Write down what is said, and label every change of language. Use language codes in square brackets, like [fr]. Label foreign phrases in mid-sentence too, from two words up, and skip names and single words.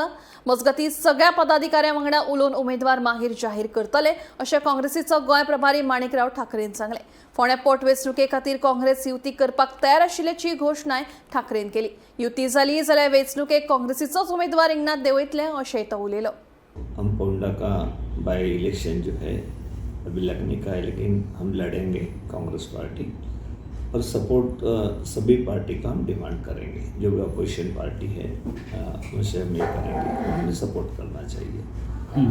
[kok] मजगतीं सगळ्या पदाधिकाऱ्यां वांगडा उलोवन उमेदवार मागीर जाहीर करतले अशें काँग्रेसीचो गोंय प्रभारी माणिकराव ठाकरेन सांगलें। फोंड्या पोटवेंचणुके खातीर काँग्रेस युती करपाक तयार आशिल्ल्याची घोशणाय ठाकरेन केली। युती जाली जाल्यार वेंचणुकेक काँग्रेसीचोच उमेदवार रिंगणात देंवयतले अशेंय तो उलयलो। [hi] हम पोंडा का [en] by election [hi] जो है अभी लगने का है, लेकिन हम लड़ेंगे कांग्रेस पार्टी और सपोर्ट सभी पार्टी का हम डिमांड करेंगे। जो भी [en] opposition party [hi] है उनसे हम ये करेंगे, हमें सपोर्ट करना चाहिए।